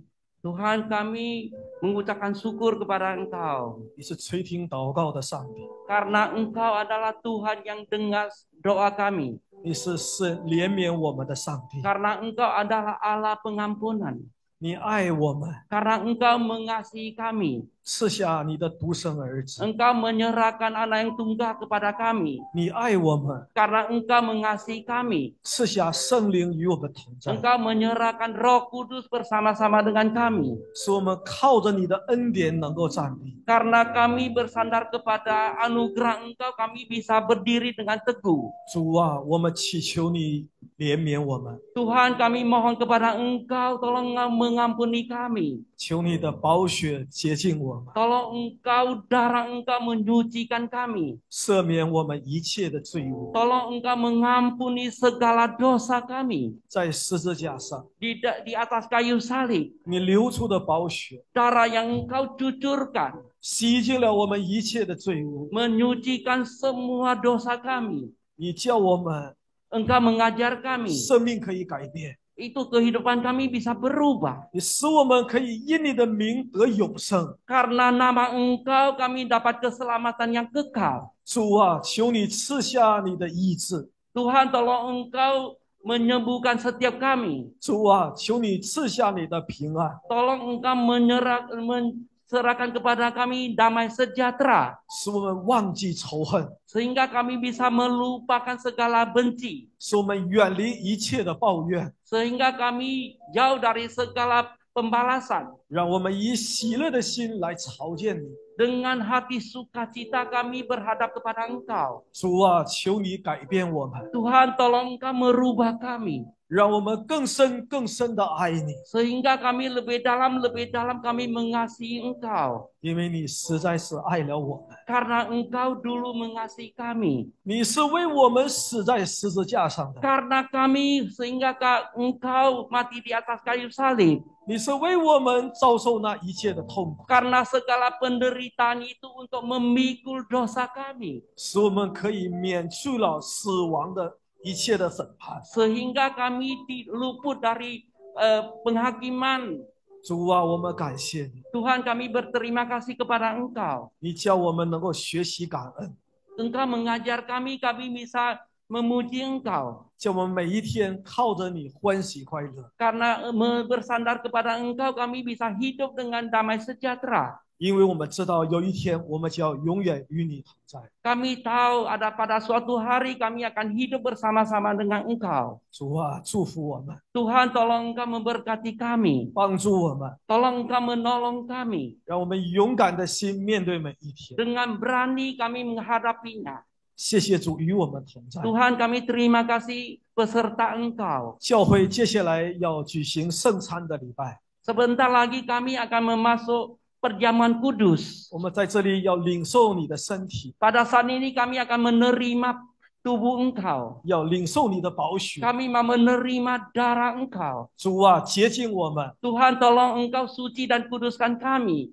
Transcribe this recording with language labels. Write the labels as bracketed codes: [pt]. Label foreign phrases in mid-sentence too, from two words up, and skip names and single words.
[id] Tuhan, kami mengucapkan syukur kepada Engkau [zh] 你是垂听祷告的上帝， [id] karena Engkau adalah Tuhan yang dengar doa kami, [zh] 你是怜悯我们的上帝， [id] karena Engkau adalah Allah pengampunan, [zh] 你爱我们， [id] karena Engkau mengasihi kami, [zh] 赐下你的独生儿子， [id] Engkau menyerahkan anak yang tunggal kepada kami, [zh] 你爱我们， [id] karena Engkau mengasihi kami, [zh] 赐下圣灵与我们同在， [id] Engkau menyerahkan Roh Kudus bersama-sama dengan kami, [zh] 使我们靠着你的恩典能够站立。 [id] karena kami bersandar kepada anugerah Engkau, kami bisa berdiri dengan teguh. [zh] 主啊，我们祈求你怜悯我们， [id] Tuhan, kami mohon kepada Engkau, tolong mengampuni kami. [zh] 求你的宝血洁净我们， [id] Tolong Engkau, darah Engkau menyucikan kami. [zh] 赦免我们一切的罪恶。 [id] Tolong Engkau mengampuni segala dosa kami. [zh] 在十字架上， [id] Di atas kayu salib, [zh] 你流出的宝血 [id] darah yang Engkau cucurkan [zh] 洗净了我们一切的罪恶。 [id] menyucikan semua dosa kami. [zh] 你叫我们 [id] Engkau mengajar kami. [zh] 生命可以改变， [id] Itu kehidupan kami bisa berubah. [zh] 你使我们可以因你的名得永生。 [id] Karena nama Engkau kami dapat keselamatan yang kekal. [zh] 主啊，求你赐下你的医治。 [id] Tuhan, tolong Engkau menyembuhkan setiap kami. [zh] 主啊，求你赐下你的平安， [id] Tolong Engkau menserahkan kepada kami damai sejahtera. [zh] 使我们忘记仇恨， [id] Sehingga kami bisa melupakan segala benci. [zh] 使我们远离一切的抱怨， [id] Sehingga kami jauh dari segala pembalasan. [zh] 让我们以喜乐的心来朝见你。 [id] Dengan hati sukacita kami berhadap kepada Engkau. [zh] 主啊，求你改变我们， [id] Tuhan, tolong Engkau merubah kami. [zh] 让我们更深更深的爱你， [id] Sehingga kami lebih dalam kami mengasihi Engkau. [zh] 因为你实在是爱了我们， [id] Karena Engkau dulu mengasihi kami. [zh] 你是为我们死在十字架上的， [id] Karena kami sehingga Engkau mati di atas kayu salib. [zh] 你是为我们遭受那一切的痛苦， [id] Karena segala penderitaan itu untuk memikul dosa kami. [zh] 使我们可以免去了死亡的一切的审判。 [id] Sehingga kami luput dari penghakiman. [zh] 主啊，我们感谢你， [id] Tuhan, kami berterima kasih kepada Engkau. [zh] 你叫我们能够学习感恩， [id] Engkau mengajar kami bisa memuji Engkau. [zh] 叫我们每一天靠着你欢喜快乐， [id] Karena bersandar kepada Engkau, kami bisa hidup dengan damai sejahtera. [zh] 因为我们知道有一天我们就要永远与你同在。 [id] Kami tahu ada pada suatu hari kami akan hidup bersama-sama dengan Engkau. [zh] 主啊，祝福我们， [id] Tuhan, tolong Engkau memberkati kami. [zh] 帮助我们， [id] Tolong Engkau menolong kami. [zh] 让我们勇敢的心面对每一天。 [id] Dengan berani kami menghadapinya. [zh] 谢谢主与我们同在。 [id] Tuhan, kami terima kasih beserta Engkau. [zh] 教会接下来要举行圣餐的礼拜， [id] Sebentar lagi kami akan memasuk perjamuan kudus. [zh] 我们在这里要领受你的身体， [id] Pada saat ini kami akan menerima tubuh Engkau. [zh] 要领受你的宝血。 [id] Kami mau menerima darah Engkau. [zh] 主啊，洁净我们， [id] Tuhan, tolong Engkau suci dan kuduskan kami.